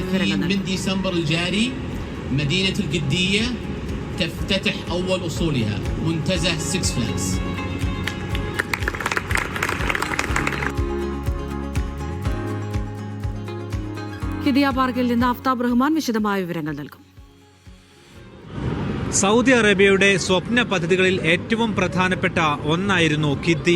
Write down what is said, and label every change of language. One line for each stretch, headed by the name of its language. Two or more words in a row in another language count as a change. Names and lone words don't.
Arabic: من ديسمبر الجاري مدينة القدية تفتتح أول أصولها منتزه سكس فلاجز.
Malayalam: ഖിദ്ദിയ പാർക്കിൽ നിന്ന് അഫ്താബ് റഹ്മാൻ വിശദമായ വിവരങ്ങൾ നൽകും. സൗദി അറേബ്യയുടെ സ്വപ്ന പദ്ധതികളിൽ ഏറ്റവും പ്രധാനപ്പെട്ട ഒന്നായിരുന്നു ഖിദ്ദിയ.